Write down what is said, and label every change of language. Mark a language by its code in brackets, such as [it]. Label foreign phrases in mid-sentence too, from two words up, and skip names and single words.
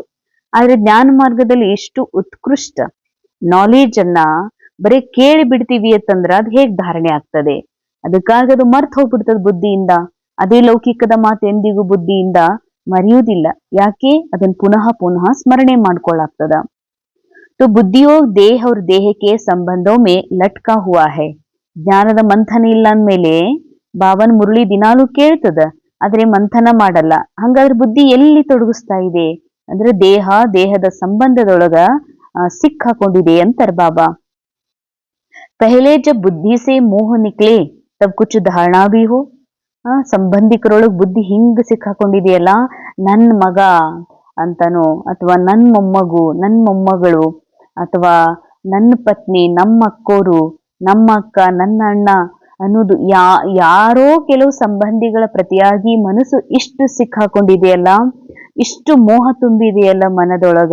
[kn] ಆದ್ರೆ ಜ್ಞಾನ ಮಾರ್ಗದಲ್ಲಿ ಇಷ್ಟು ಉತ್ಕೃಷ್ಟ ನಾಲೆಜ್ ಅನ್ನ ಬರೀ ಕೇಳಿ ಬಿಡ್ತೀವಿ ಅಂತಂದ್ರ ಅದ್ ಹೇಗ್ ಧಾರಣೆ ಆಗ್ತದೆ? ಅದಕ್ಕಾಗಿ ಅದು ಮರ್ತ್ ಹೋಗ್ಬಿಡ್ತದ ಬುದ್ಧಿಯಿಂದ. ಅದೇ ಲೌಕಿಕದ ಮಾತು ಎಂದಿಗೂ ಬುದ್ಧಿಯಿಂದ ಮರೆಯುವುದಿಲ್ಲ. ಯಾಕೆ? ಅದನ್ನ ಪುನಃ ಪುನಃ ಸ್ಮರಣೆ ಮಾಡ್ಕೊಳ್ಳಾಗ್ತದ. [hi] तो बुद्धियोग देह और देह के संबंधों में लटका हुआ है. [kn] ಜ್ಞಾನದ ಮಂಥನ ಇಲ್ಲ ಅಂದ್ಮೇಲೆ ಬಾಬನ್ ಮುರಳಿ ದಿನಾಲು ಕೇಳ್ತದ, ಆದ್ರೆ ಮಂಥನ ಮಾಡಲ್ಲ. ಹಂಗಾದ್ರೆ ಬುದ್ಧಿ ಎಲ್ಲಿ ತೊಡಗಿಸ್ತಾ ಇದೆ ಅಂದ್ರೆ ದೇಹ ದೇಹದ ಸಂಬಂಧದೊಳಗ ಸಿಕ್ಕಾಕೊಂಡಿದೆ ಅಂತಾರ ಬಾಬಾ. [hi] पहले जब बुद्धि से मोह निकले तब कुछ धारणा भी हो. [kn] ಸಂಬಂಧಿಕರೊಳಗ್ ಬುದ್ಧಿ ಹಿಂಗ್ ಸಿಕ್ಕಾಕೊಂಡಿದೆಯಲ್ಲ, ನನ್ ಮಗ ಅಂತನೋ ಅಥವಾ ನನ್ ಮೊಮ್ಮಗು ನನ್ ಮೊಮ್ಮಗಳು ಅಥವಾ ನನ್ನ ಪತ್ನಿ ನಮ್ಮ ಅಕ್ಕೋರು ನಮ್ಮ ಅಕ್ಕ ನನ್ನ ಅಣ್ಣ ಅನ್ನೋದು ಯಾರೋ ಕೆಲವು ಸಂಬಂಧಿಗಳ ಪ್ರತಿಯಾಗಿ ಮನಸ್ಸು ಇಷ್ಟು ಸಿಕ್ಕಾಕೊಂಡಿದೆಯಲ್ಲ, ಇಷ್ಟು ಮೋಹ ತುಂಬಿದೆಯಲ್ಲ ಮನದೊಳಗ.